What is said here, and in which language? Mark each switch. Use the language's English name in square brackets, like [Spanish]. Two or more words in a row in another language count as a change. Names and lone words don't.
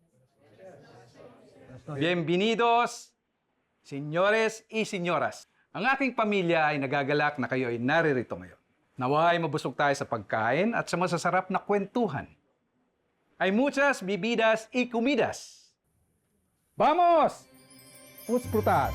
[Spanish] Bienvenidos, señores y señoras. [Filipino] Ang aking pamilya ay nagagalak na kayo ay naririto ngayon. Naway mabusog tayo sa pagkain at sa masasarap na kwentuhan. [Spanish] Hay muchas bebidas y comidas. Vamos! Puts prutas.